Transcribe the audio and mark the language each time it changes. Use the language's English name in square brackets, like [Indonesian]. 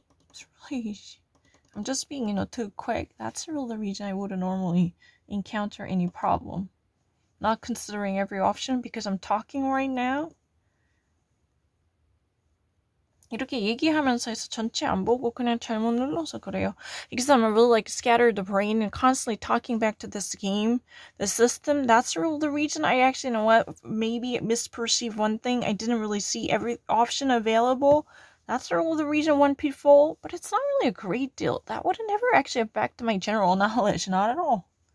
[English] It's really easy. I'm just being, too quick. That's really the reason I wouldn't normally encounter any problem. Not considering every option because I'm talking right now. [Korean] 이렇게 얘기하면서 해서 전체 안 보고 그냥 잘못 눌러서 그래요. [English] Because I'm really scattered the brain and constantly talking back to this game, the system. That's really the reason I actually, maybe misperceived one thing. I didn't really see every option available. That's really the reason one pitfall. But it's not really a great deal. That would never actually affect my general knowledge. Not at all.